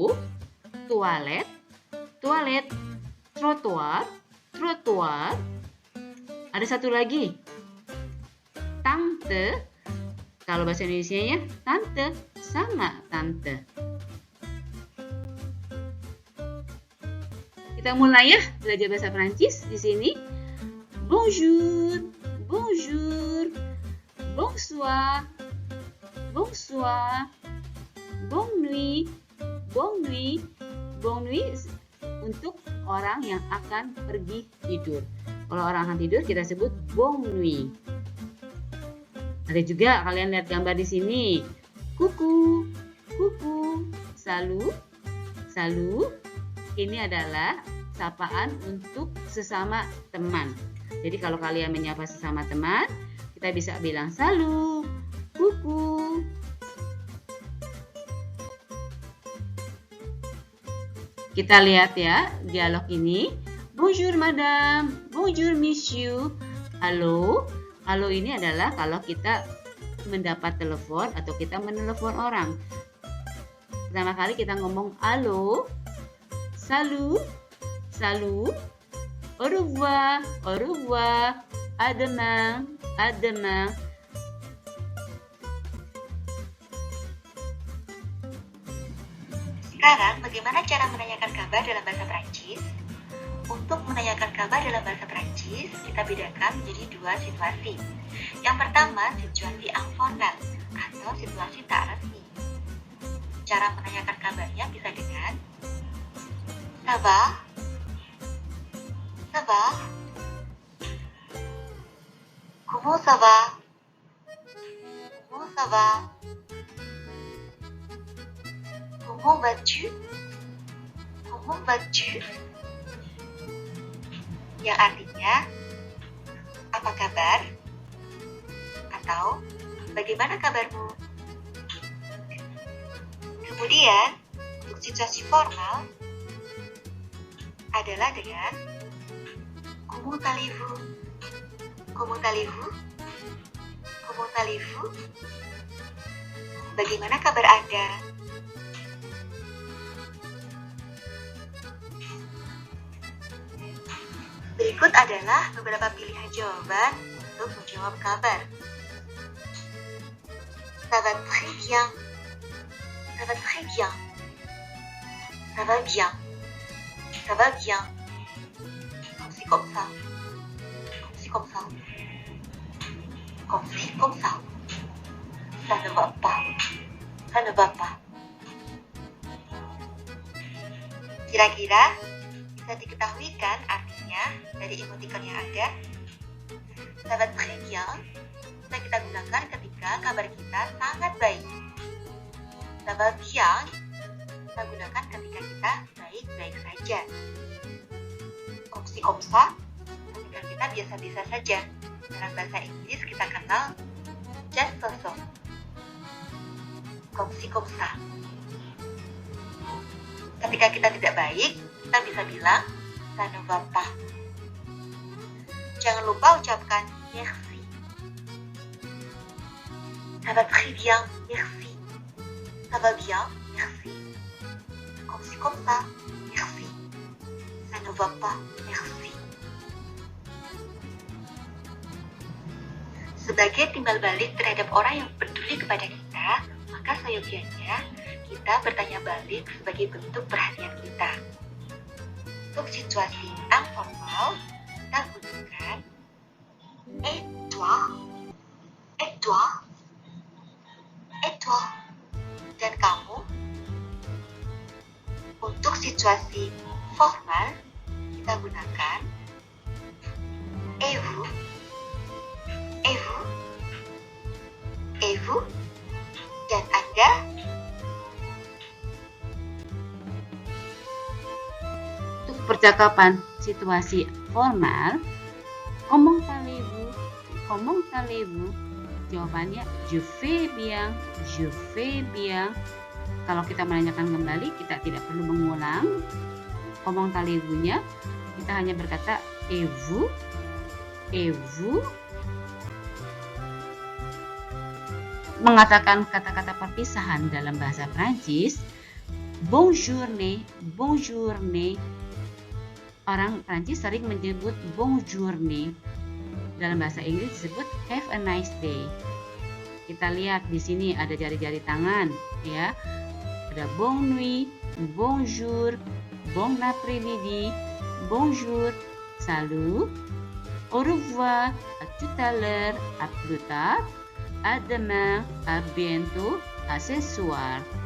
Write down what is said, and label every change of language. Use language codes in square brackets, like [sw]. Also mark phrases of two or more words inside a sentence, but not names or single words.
[id] Toilet, toilet. Trotoar, trotoar. Ada satu lagi, tante. Kalau bahasa Indonesianya tante, sama tante. Kita mulai ya belajar bahasa Prancis di sini. [fr] Bonjour, bonjour, bonsoir, bonsoir, bonne nuit, bonne nuit, bonne nuit [id] untuk orang yang akan pergi tidur. Kalau orang akan tidur kita sebut [fr] bonne nuit. [id] Ada juga kalian lihat gambar di sini. [fr] Kuku, kuku, salut, salut. [id] Ini adalah sapaan untuk sesama teman. Jadi kalau kalian menyapa sesama teman, kita bisa bilang [fr] salut, kuku. [id] Kita lihat ya dialog ini. [fr] Bonjour madame, bonjour monsieur. [id] Halo. Halo ini adalah kalau kita mendapat telepon atau kita menelepon orang. Pertama kali kita ngomong halo. [fr] Salut, salut, au revoir, à demain, à demain. [id] Sekarang, bagaimana cara menanyakan kabar dalam bahasa Prancis? Untuk menanyakan kabar dalam bahasa Prancis, kita bedakan menjadi dua situasi. Yang pertama, situasi informal atau situasi tak resmi. Cara menanyakan kabarnya bisa dengan [fr] Ça va? Ça va? Comment ça va? Comment ça va? Comment vas-tu? Comment vas-tu? [id] Yang artinya, apa kabar? Atau, bagaimana kabarmu? Kemudian, untuk situasi formal, adalah dengan [fr] Comment allez-vous? Comment allez-vous? Comment allez-vous? [id] Bagaimana kabar Anda? Berikut adalah beberapa pilihan jawaban untuk menjawab kabar. [fr] Ça va très bien. Ça va très bien. Ça va bien. Ça va bien. Comme ci, comme ça. Comme ci, comme ça. Comme ci, comme ça. Ça ne va pas. Ça ne va pas. [id] Kira-kira bisa diketahui kan artinya dari emoticon yang ada? [fr] Ça va très bien [id] bisa kita gunakan ketika kabar kita sangat baik. [fr] Ça va bien [id] kita gunakan ketika kita baik-baik saja. [fr] Comme ci, comme ça, [id] ketika kita biasa-biasa saja. Dalam bahasa Inggris kita kenal [en] just so. [fr] Comme ci, comme ça. [id] Ketika kita tidak baik, kita bisa bilang [fr] ça ne va pas. [id] Jangan lupa ucapkan merci. [fr] Ça va très bien, merci. Ça va bien, merci. Comme ci, comme ça, merci. Ça ne va pas, merci. [id] Sebagai timbal balik terhadap orang yang peduli kepada kita, maka seyogianya kita bertanya balik sebagai bentuk perhatian kita. Untuk situasi informal, kita gunakan [fr] et toi, et toi, et toi, [id] dan kamu. Untuk situasi formal, kita gunakan [fr] et vous, et vous, et vous, [id] dan Anda. Untuk percakapan situasi formal, [fr] comment allez-vous? Comment allez-vous? Jawabannya je vais bien, je vais bien. [id] Kalau kita menanyakan kembali, kita tidak perlu mengulang [fr] comment allez-vous- [id] nya. Kita hanya berkata [fr] et vous, et vous. [id] Mengatakan kata-kata perpisahan dalam bahasa Prancis, [fr] bonne journée, bonne journée. [id] Orang Prancis sering menyebut [fr] bonne journée. [id] Dalam bahasa Inggris disebut [en] have a nice day. [id] Kita lihat di sini ada jari-jari tangan, ya. [fr] Ada bonne nuit, bonjour, bon après-midi, bonjour, salut, au revoir, à tout à l'heure, à plus tard, à demain, à bientôt, à ce soir.